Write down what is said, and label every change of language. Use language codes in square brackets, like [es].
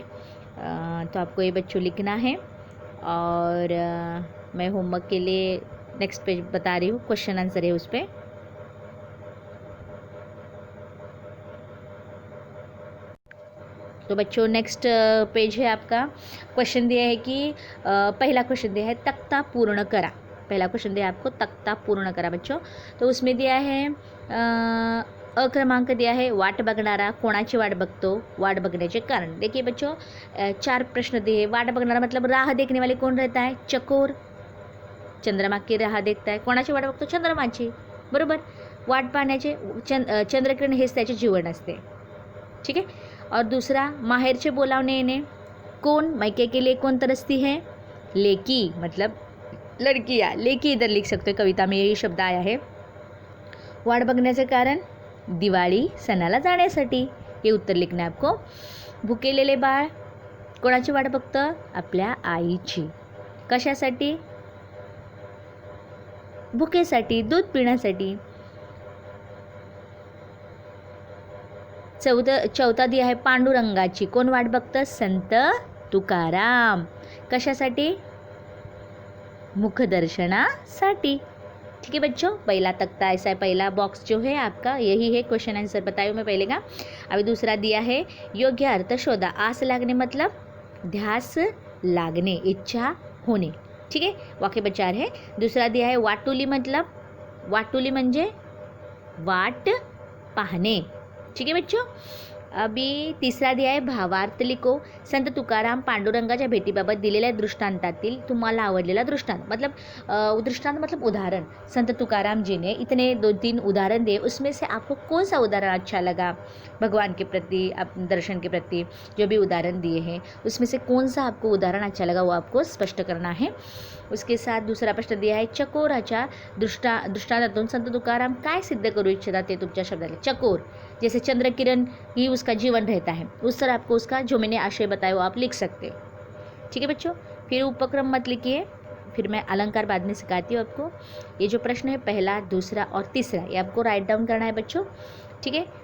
[hi] तो आपको ये बच्चों लिखना है, और मैं होमवर्क के लिए नेक्स्ट पेज बता रही हूँ, क्वेश्चन आंसर है उस पर। तो बच्चों नेक्स्ट पेज है आपका, क्वेश्चन दिया है कि पहला क्वेश्चन दिया है [mr] तख्ता पूर्ण करा। [hi] पहला क्वेश्चन दिया है आपको [mr] तख्ता पूर्ण करा [hi] बच्चों। तो उसमें दिया है [mr] क्रमांक दिया है वाट बघणारा कोणाची वाट बघतो, वाट बघण्याचे कारण। [hi] देखिए बच्चों 4 प्रश्न दिए। वाट बघणारा मतलब राह देखने वाले कौन रहता है? चकोर, चंद्रमा की राह देखता है। [mr] कोणाची वाट बघतो? चंद्रमाची, बरोबर। वाट पाहण्याचे चंद्रकिरण हेच त्याचे जीवन असते, ठीक है। [hi] और दूसरा माहेरचे बोलावणे येणे, कौन मायके के लिए कौन तरसती है? लेकी, मतलब लड़कियाँ, लेकी इधर लिख सकते हो, कविता में यही शब्द आया है। [mr] वाट बघण्याचे कारण दिवाळी सणाला जाण्यासाठी, हे उत्तर लिखणं आहे आपको। भुकेलेले बाळ कोणाची वाट बघतं? आपल्या आईची. कशासाठी? भुकेसाठी, दूध पिण्यासाठी. चौथा दिया आहे पांडुरंगाची, कोण वाट बघतं? संत तुकाराम. कशासाठी? [hi] मुखदर्शनासाठी, ठीक है बच्चों। पहला तख्ता ऐसा है, पहला बॉक्स जो है आपका यही है, क्वेश्चन आंसर बताया मैं पहले का। अभी दूसरा दिया है [mr] योग्य अर्थ शोधा। आस लागणे [hi] मतलब [mr] ध्यास लागणे, इच्छा होणे, [hi] ठीक है, वाक्य विचार है। दूसरा दिया है वाटुली मतलब, [mr] वाटुली म्हणजे वाट पाहणे, [hi] ठीक है बच्चों। अभी तीसरा दिया [mr] आहे भावार्थ लिखो। संत तुकाराम पांडुरंगाच्या भेटीबाबत दिलेल्या दृष्टांतातील तुम्हाला आवडलेला दृष्टांत, [hi] मतलब दृष्टांत मतलब उदाहरण। संत तुकाराम जी ने इतने 2-3 उदाहरण दिए, उसमें से आपको कौन सा उदाहरण अच्छा लगा भगवान के प्रति, दर्शन के प्रति जो भी उदाहरण दिए हैं उसमें से कौन सा आपको उदाहरण अच्छा लगा वो आपको स्पष्ट करना है। उसके साथ दूसरा प्रश्न दिया है [mr] चकोराच्या दृष्टांतातून संत तुकाराम काय सिद्ध करू इच्छितात ते तुमच्या शब्दात। [hi] चकोर जैसे चंद्रकिरण ही उसका जीवन रहता है, उस तरह आपको उसका जो मैंने आशय बताया वो आप लिख सकते हो, ठीक है बच्चों। फिर उपक्रम मत लिखिए, फिर मैं अलंकार बाद में सिखाती हूँ आपको। ये जो प्रश्न है पहला, दूसरा और तीसरा ये आपको राइट डाउन करना है बच्चों, ठीक है।